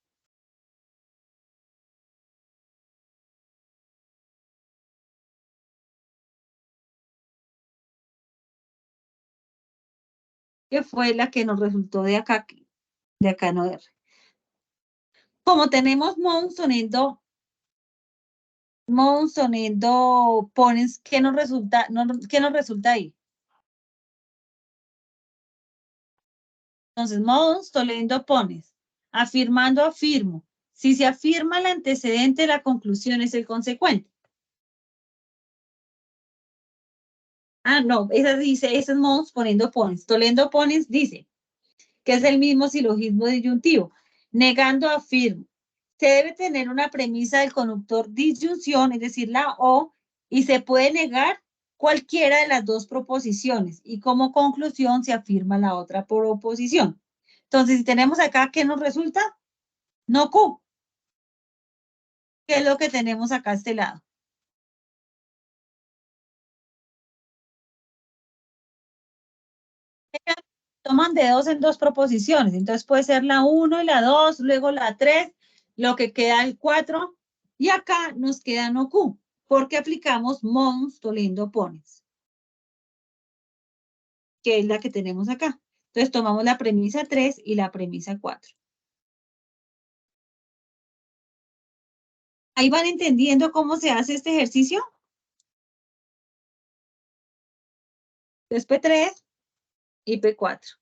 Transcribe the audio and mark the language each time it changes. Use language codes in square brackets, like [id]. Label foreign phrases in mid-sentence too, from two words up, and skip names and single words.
[es] Que fue la que nos resultó de acá no R. Como tenemos [la] modus tollendo ponens, [es] ¿qué nos resulta ahí? Entonces, [la] modus tollendo ponens, [es] afirmando afirmo. Si se afirma el antecedente, la conclusión es el consecuente. Ah, no, ese es [la] modus poniendo ponens. Tollendo ponens [es] dice que es el mismo silogismo disyuntivo. Negando afirmo. Se debe tener una premisa del conductor disyunción, es decir, la O, y se puede negar cualquiera de las dos proposiciones. Y como conclusión se afirma la otra proposición. Entonces, si tenemos acá, ¿qué nos resulta? No Q. ¿Qué es lo que tenemos acá a este lado? Toman de dos en dos proposiciones, entonces puede ser la 1 y la 2, luego la 3, lo que queda el 4, y acá nos queda no Q, porque aplicamos [la] modus tollendo ponens, [es] que es la que tenemos acá. Entonces tomamos la premisa 3 y la premisa 4. ¿Ahí van entendiendo cómo se hace este ejercicio? Entonces P3 y P4.